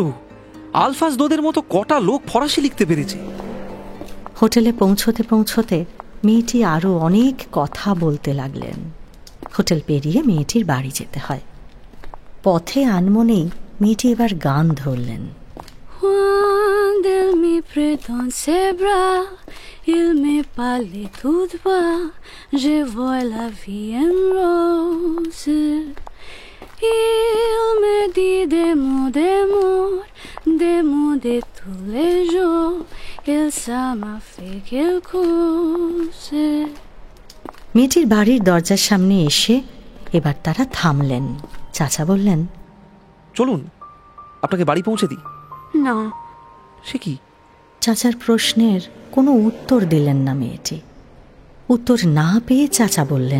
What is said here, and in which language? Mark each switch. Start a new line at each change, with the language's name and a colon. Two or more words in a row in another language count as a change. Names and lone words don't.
Bangla: আলফাজ দোদের মতো কটা লোক ফরাসি লিখতে পেরেছে। হোটেলে পৌঁছতে পৌঁছতে মেয়েটি আরো অনেক কথা বলতে লাগলেন। হোটেল পেরিয়ে মেয়েটির বাড়ি যেতে হয়। পথে আনমনেই মেয়েটি এবার গান ধরলেন।
French: Quand elle me prend dans ses bras, il me parle tout bas, je vois la vie en rose. Il me dit des mots de tous les jours, et ça m'a fait quelque chose.
Bangla: মেয়েটির বাড়ির দরজার সামনে এসে এবার তারা থামলেন। চাচা বললেন, চলুন, আপনাকে বাড়ি পৌঁছে দিই। না। সে কি? চাচার প্রশ্নের কোনো উত্তর দিলেন না মেয়েটি। উত্তর না পেয়ে চাচা বললেন,